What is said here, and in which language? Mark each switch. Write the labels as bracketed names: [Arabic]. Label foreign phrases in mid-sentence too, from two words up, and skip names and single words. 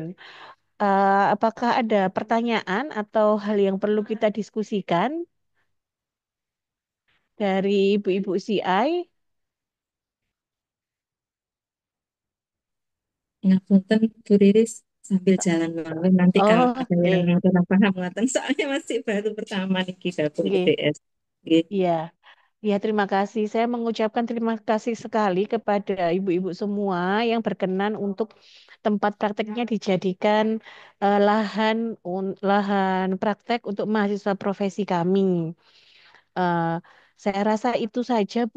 [Indonesian] Apakah ada pertanyaan atau hal yang perlu kita diskusikan dari ibu-ibu CI? Ngapunten Bu Riris sambil jalan malam nanti kalau Oh, ada yang oke. kurang paham ngaten soalnya masih baru pertama nih gabung ke Nggih. DS. Nggih. Iya. Ya, terima kasih. Saya mengucapkan terima kasih sekali kepada ibu-ibu semua yang berkenan untuk tempat prakteknya dijadikan lahan praktek untuk mahasiswa profesi kami. Eh, saya rasa itu saja, Bu.